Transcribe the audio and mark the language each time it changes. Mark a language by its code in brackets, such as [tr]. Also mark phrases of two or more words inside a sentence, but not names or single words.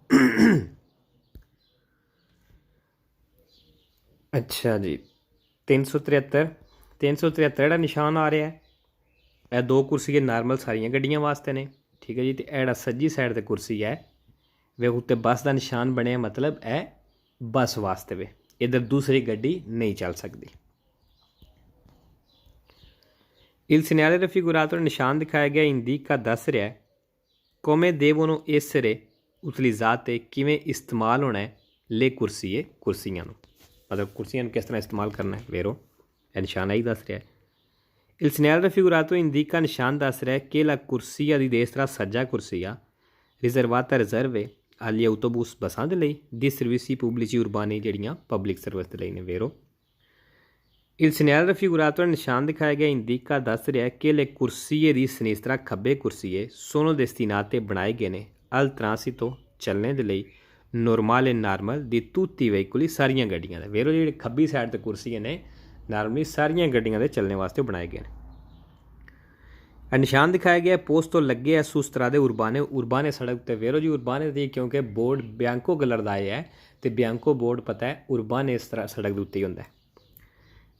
[pa] ਅੱਛਾ ਜੀ 373 ਜਿਹੜਾ ਨਿਸ਼ਾਨ ਆ ਰਿਹਾ ਇਹ ਦੋ ਕੁਰਸੀਆਂ ਨਾਰਮਲ ਸਾਰੀਆਂ ਗੱਡੀਆਂ ਵਾਸਤੇ ਨੇ, ਠੀਕ ਹੈ ਜੀ। ਅਤੇ ਇਹ ਜਿਹੜਾ ਸੱਜੀ ਸਾਈਡ 'ਤੇ ਕੁਰਸੀ ਹੈ ਵੇ ਉੱਤੇ ਬੱਸ ਦਾ ਨਿਸ਼ਾਨ ਬਣਿਆ, ਮਤਲਬ ਇਹ ਬੱਸ ਵਾਸਤੇ ਵੇ, ਇੱਧਰ ਦੂਸਰੀ ਗੱਡੀ ਨਹੀਂ ਚੱਲ ਸਕਦੀ। [it] Il segnale raffigurato [pa] ਨਿਸ਼ਾਨ ਦਿਖਾਇਆ ਗਿਆ ਇੰਡੀਕਾ ਦੱਸ ਰਿਹਾ [it] come devono essere utilizzate [pa] ਕਿਵੇਂ ਇਸਤੇਮਾਲ ਹੋਣਾ ਹੈ ਲੈ ਕੁਰਸੀਆਂ ਨੂੰ, ਮਤਲਬ ਕੁਰਸੀਆਂ ਨੂੰ ਕਿਸ ਤਰ੍ਹਾਂ ਇਸਤੇਮਾਲ ਕਰਨਾ ਹੈ ਵੇਰੋ ਇਹ ਨਿਸ਼ਾਨ ਹੀ ਦੱਸ ਰਿਹਾ। [it] Il segnale raffigurato [pa] ਇੰਡੀਕਾ ਨਿਸ਼ਾਨ ਦੱਸ ਰਿਹਾ ਕਿ [it] la corsia di destra [pa] ਸੱਜਾ ਕੁਰਸੀਆ ਰਿਜ਼ਰਵਾਤਾ ਰਿਜ਼ਰਵੇ [it] agli autobus [pa] ਬੱਸਾਂ ਦੇ ਲਈ ਦੀ [it] servizi pubblici urbani [pa] ਜਿਹੜੀਆਂ [en] public service [pa] ਦੇ ਲਈ ਨੇ ਵੇਰੋ। [it] Il segnale raffigurato [pa] ਨਿਸ਼ਾਨ ਦਿਖਾਇਆ ਗਿਆ ਇੰਡੀਕਾ ਦੱਸ ਰਿਹਾ ਕਿ [it] le corsie di sinistra [pa] ਖੱਬੇ ਕੁਰਸੀਏ [it] sono destinate [pa] ਬਣਾਏ ਗਏ ਨੇ [it] al transito [pa] ਚੱਲਣੇ ਦੇ ਲਈ ਨੋਰਮਲ ਨਾਰਮਲ ਦੀ [it] tutti i veicoli [pa] ਸਾਰੀਆਂ ਗੱਡੀਆਂ ਦੇ ਵੇਰੋ। ਜਿਹੜੇ ਖੱਬੀ ਸਾਈਡ 'ਤੇ ਕੁਰਸੀਆਂ ਨੇ ਨਾਰਮਲੀ ਸਾਰੀਆਂ ਗੱਡੀਆਂ ਦੇ ਚੱਲਣੇ ਵਾਸਤੇ ਬਣਾਏ ਗਏ ਨੇ। ਇਹ ਨਿਸ਼ਾਨ ਦਿਖਾਇਆ ਗਿਆ ਪੋਸਟ ਤੋਂ ਲੱਗੇ ਆ ਸੁਸਤਰਾ ਦੇ ਉਰਬਾਨੇ ਸੜਕ ਉੱਤੇ ਵੇਰੋ ਜੀ ਉਰਬਾਨੇ ਦੀ ਕਿਉਂਕਿ ਬੋਰਡ ਬਿਆੰਕੋ ਕਲਰ ਦਾ ਆਇਆ ਹੈ ਅਤੇ ਬਿਆੰਕੋ ਬੋਰਡ ਪਤਾ ਹੈ ਉਰਬਾਨੇ ਇਸ ਤਰ੍ਹਾਂ ਸੜਕ ਦੇ ਉੱਤੇ ਹੀ ਹੁੰਦਾ ਹੈ।